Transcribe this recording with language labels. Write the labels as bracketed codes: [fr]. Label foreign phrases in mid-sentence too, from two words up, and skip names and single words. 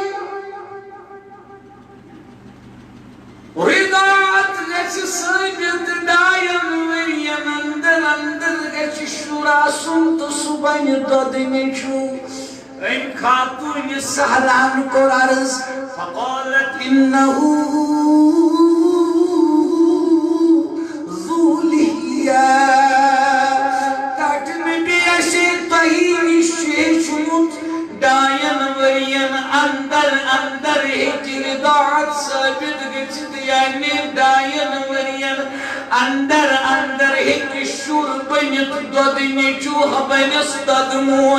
[ks] رضاعت گژھِ ثٲبت 2 ؤرین اندر گژھِ شُر آسُن تہٕ سُہ بنہِ دۄدٕ نیٚچوٗ أمۍ خاتوٗنہِ سہلان کوٚر عرض [ar] فقالت إنه ذو لحية [ks] تَٹہِ نبی اَسے تۄہہِ نِش چھُ ہیٚچھمُت 2 ؤرین اندر ہیٚکہِ رضاعت ثٲبت گٔژھِتھ یعنی 2 ؤرین اندر ہیٚکہِ شُر بٔنِتھ دۄدٕ نیٚچوٗ بنٮ۪س دۄدٕ موج